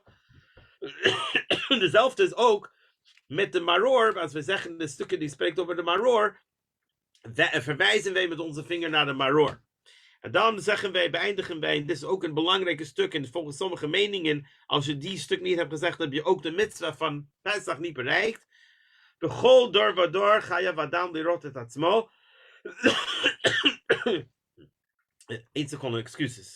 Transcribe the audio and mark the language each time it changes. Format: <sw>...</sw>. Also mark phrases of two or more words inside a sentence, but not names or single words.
<nl>Dezelfde is ook met de maror. Als we zeggen de stukken die spreekt over de maror, verwijzen wij met onze vinger naar de maror. En dan zeggen wij, beëindigen wij, dit is ook een belangrijke stuk, en volgens sommige meningen, als je die stuk niet hebt gezegd, heb je ook de mitzvah van Pesach niet bereikt.</nl> <he>בכל דור ודור חייב אדם לראות את עצמו.</he> <nl>1 seconde, excuses.</nl>